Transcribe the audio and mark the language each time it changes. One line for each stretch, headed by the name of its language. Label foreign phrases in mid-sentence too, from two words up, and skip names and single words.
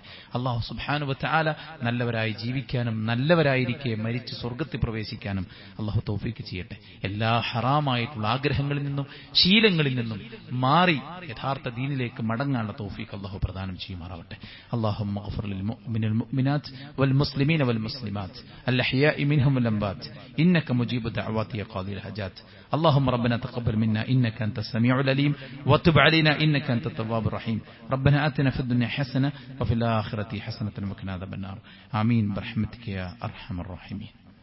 Malayalam: അല്ലാഹു
Arabic: سبحانه و تعالى
Malayalam: നല്ലവരായി ജീവിക്കാനും നല്ലവരായിരിക്കെ മരിച്ച് സ്വർഗ്ഗത്തിൽ പ്രവേശിക്കാനും അല്ലാഹു തൗഫീക്ക് ചെയ്യട്ടെ. എല്ലാ ഹറാമായിട്ടുള്ള ആഗ്രഹങ്ങളിൽ നിന്നും ശീലങ്ങളിൽ നിന്നും മാറി യഥാർത്ഥ ദീനിലേക്ക് മടങ്ങാനുള്ള തൗഫീക്ക് അല്ലാഹു പ്രദാനം ചെയ്യുമാറാവട്ടെ.
Arabic: اللهم اغفر للمؤمنين والمؤمنات والمسلمين والمسلمات الأحياء منهم والأموات إنك مجيب الدعوات يا قاضي الحاجات اللهم ربنا تقبل منا إنك أنت السميع العليم وتب علينا إنك أنت التواب الرحيم ربنا آتنا في الدنيا حسنة وفي الآخرة حسنة وقنا عذاب النار آمين برحمتك يا أرحم الراحمين.